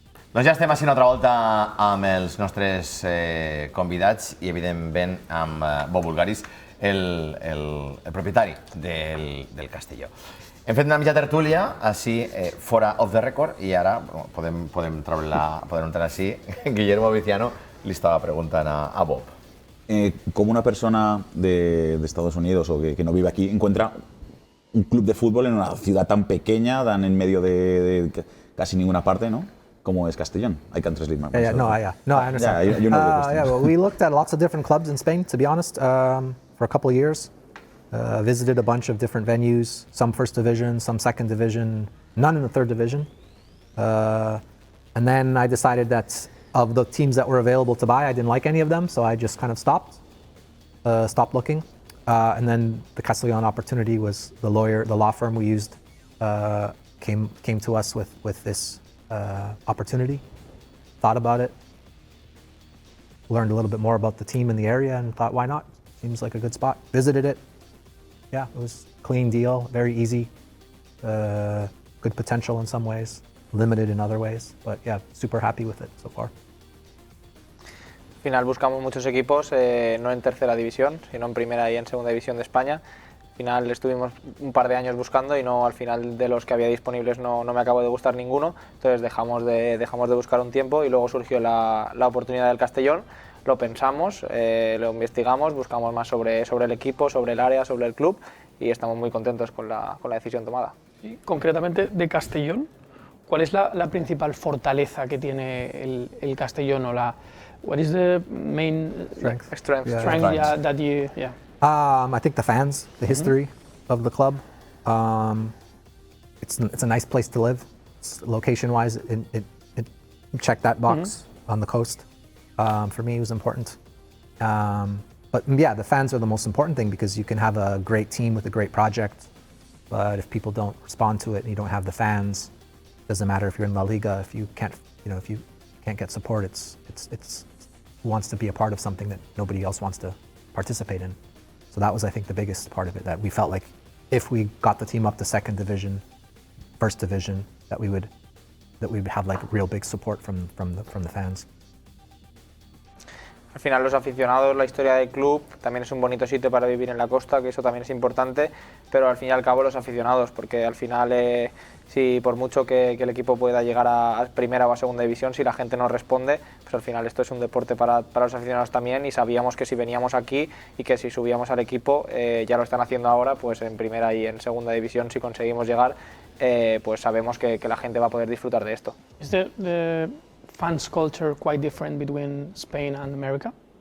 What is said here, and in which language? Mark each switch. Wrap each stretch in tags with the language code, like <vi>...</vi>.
<ca>Doncs ja estem així una altra volta amb els nostres convidats i, evidentment, amb Bob Voulgaris, el propietari del Castelló. Hem fet una mitja tertúlia, així, fora</ca> <en>of the record,</en> <ca>i ara podem entrar així. Guillermo Viciano li estava preguntant a Bob.</ca> <es>¿Cómo una persona de Estados Unidos o que no vive aquí encuentra un club de fútbol en una ciudad tan pequeña, tan en medio de casi ninguna parte, ¿no? Como es Castellón?</es> <en>I can translate my myself. No, I understand. Yeah, you know the questions. Well, we looked at lots of different clubs in Spain, to be honest, for a couple of years. Visited a bunch of different venues, some first division, some second division, none in the third division. And then I decided that of the teams that were available to buy, I didn't like any of them, so I just kind of stopped looking. And then the Castellón opportunity was the law firm we used came to us with this opportunity, thought about it, learned a little bit more about the team in the area and thought, why not? Seems like a good spot. Visited it. Yeah, it was a clean deal, very easy, good potential in some ways, limited in other ways, but yeah, super happy with it so far.</en> <es>Al final buscamos muchos equipos, no en tercera división, sino en primera y en segunda división de España. Al final estuvimos un par de años buscando y no, al final de los que había disponibles no me acabó de gustar ninguno, entonces dejamos de buscar un tiempo y luego surgió la oportunidad del Castellón, lo pensamos, lo investigamos, buscamos más sobre el equipo, sobre el área, sobre el club y estamos muy contentos con la decisión tomada. Y concretamente de Castellón, ¿cuál es la principal fortaleza que tiene el Castellón o</es> <en>what is the main Strength. Yeah, that you I think the fans, the history of the club. It's a nice place to live. Location-wise, it checked that box on the coast. For me, it was important. But yeah, the fans are the most important thing because you can have a great team with a great project, but if people don't respond to it and you don't have the fans, it doesn't matter if you're in La Liga, if you can't get support, it's who wants to be a part of something that nobody else wants to participate in. So that was, I think, the biggest part of it, that we felt like if we got the team up to second division, first division, that we would that we have like real big support from the fans.</en> <es>Al final los aficionados, la historia del club, también es un bonito sitio para vivir en la costa, que eso también es importante, pero al fin y al cabo los aficionados, porque al final si por mucho que el equipo pueda llegar a primera o a segunda división, si la gente no responde, pues al final esto es un deporte para los aficionados también, y sabíamos que si veníamos aquí y que si subíamos al equipo, ya lo están haciendo ahora, pues en primera y en segunda división, si conseguimos llegar, pues sabemos que la gente va a poder disfrutar de esto.</es> <en>Is the fans culture quite different between Spain and America?</en>